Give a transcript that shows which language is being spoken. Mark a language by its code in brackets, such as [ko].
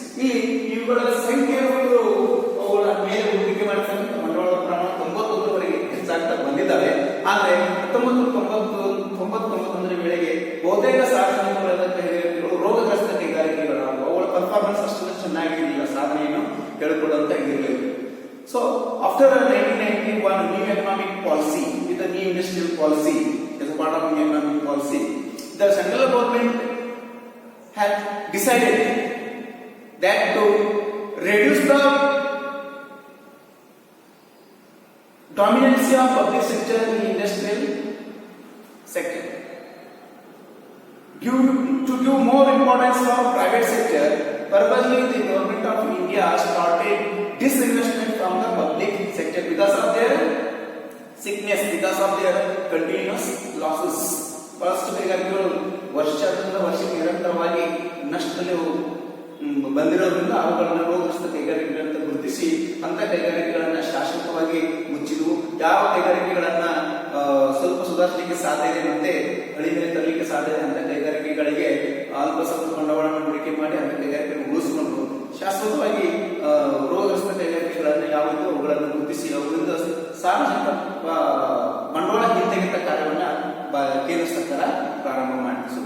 [kn] ಇಲ್ಲಿ ಇವುಗಳ ಸಂಖ್ಯೆ ಅವುಗಳ ಮೇಲೆ ಹೂಡಿಕೆ ಮಾಡತಕ್ಕಂಥ ಬಂಡವಾಳದ ಪ್ರಮಾಣ 91ರವರೆಗೆ ಹೆಚ್ಚಾಗ್ತಾ ಬಂದಿದ್ದಾವೆ. ಆದರೆ 1999ರ ವೇಳೆಗೆ ಬಹುತೇಕ ಸಾರ್ವಜನಿಕ ವಲಯದ ಕೈಗಾರಿಕೆಗಳು ರೋಗಗ್ರಸ್ತ ಕೈಗಾರಿಕೆಗಳಾದವು. ಅವುಗಳ ಪರ್ಫಾರ್ಮೆನ್ಸ್ ಅಷ್ಟು ಚೆನ್ನಾಗಿರಲಿಲ್ಲ, ಸಾಧನೆಯನ್ನು ಹೇಳಿಕೊಳ್ಳುವಂತ ಇರಲಿಲ್ಲ. [en] So after 1991 new economic policy with the new industrial policy as a part of new economic policy, the central government had decided that to reduce the dominance of public sector in the industrial sector, to give more importance for private sector. Purposely the government of India started disinvestment from the public sector because of their sickness, because of their continuous losses. [kn] ಬಹಳಷ್ಟು ಕೈಗಾರಿಕೆಗಳು ವರ್ಷದಿಂದ ವರ್ಷಕ್ಕೆ ನಿರಂತರವಾಗಿ ನಷ್ಟದಲ್ಲಿ ಬಂದಿರೋದ್ರಿಂದ ಅವುಗಳನ್ನು ರೋಗಗ್ರಸ್ತ ಕೈಗಾರಿಕೆಗಳಂತ ಗುರುತಿಸಿ ಅಂತ ಕೈಗಾರಿಕೆಗಳನ್ನ ಶಾಶ್ವತವಾಗಿ ಮುಚ್ಚಿದ್ವು. ಯಾವ ಕೈಗಾರಿಕೆಗಳನ್ನ ಸ್ವಲ್ಪ ಸುಧಾರಿಸಲಿಕ್ಕೆ ಸಾಧ್ಯ ಇದೆ, ಮತ್ತೆ ಹಳಿ ಮೇಲೆ ತರಲಿಕ್ಕೆ ಸಾಧ್ಯ ಇದೆ ಅಂತ ಕೈಗಾರಿಕೆಗಳಿಗೆ ಅಲ್ಪ ಸ್ವಲ್ಪ ಬಂಡವಾಳವನ್ನು ಹೂಡಿಕೆ ಮಾಡಿ ಅಂತ ಕೈಗಾರಿಕೆಗಳನ್ನು ಉಳಿಸಿಕೊಂಡು ಶಾಶ್ವತವಾಗಿ ರೋಗಗ್ರಸ್ತ ಕೈಗಾರಿಕೆಗಳನ್ನ ಯಾವುದು ಅವುಗಳನ್ನು ಗುರುತಿಸಿ ಅವುಗಳಿಂದ ಸಾರ್ವಜನಿಕ ಬಂಡವಾಳ ಹಿಂತೆಗೆತ ಕಾರ್ಯವನ್ನ ಕೇಂದ್ರ ಸರ್ಕಾರ ಪ್ರಾರಂಭ ಮಾಡಿದೆ.